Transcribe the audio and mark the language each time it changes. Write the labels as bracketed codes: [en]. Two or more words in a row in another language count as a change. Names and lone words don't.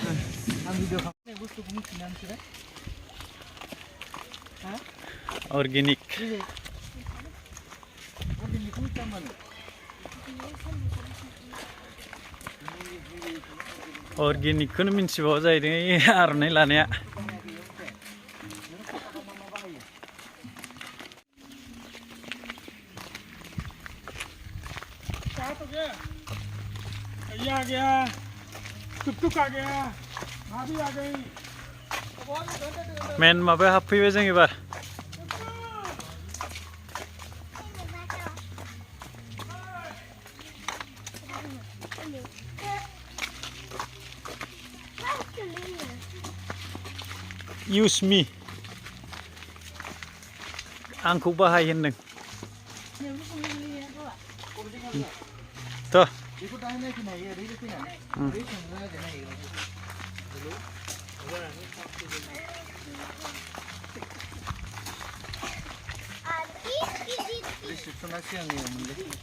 [brx] अर्गेनिक अर्गेनिकखौनो मिन्थिबावा जाहैदों आर'नाइ लानाया [hi] आ गया टुक आ गया भाभी आ गई [brx] मेन माबायाव हाबफैबाय जों एबार [en] use me [brx] आंखौ बाहाय होनदों थ' बेखौ दाहाय नायफैनो हायो ओरैनो फैनानै ओरै थांनो नागिरनो हायो रिसेपसना सिगांनियाव मोनलै